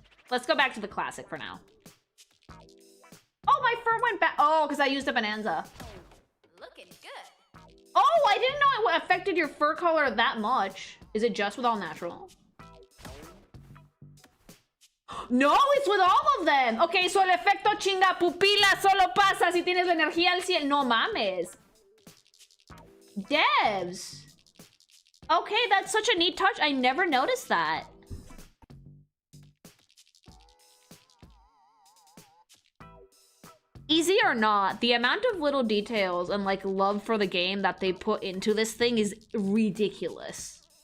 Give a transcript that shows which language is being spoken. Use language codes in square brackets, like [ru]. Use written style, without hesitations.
[en] Let's go back to the classic for now. Oh, my fur went back. Oh, because I used a Bonanza. Looking good. Oh, I didn't know it affected your fur color that much. Is it just with all natural? No, it's with all of them. Okay, so [es] el efecto chinga pupila solo pasa si tienes la energía al 100. No mames. Devs. [en] Okay, that's such a neat touch. I never noticed that. Easy or not, the amount of little details and like love for the game that they put into this thing is ridiculous.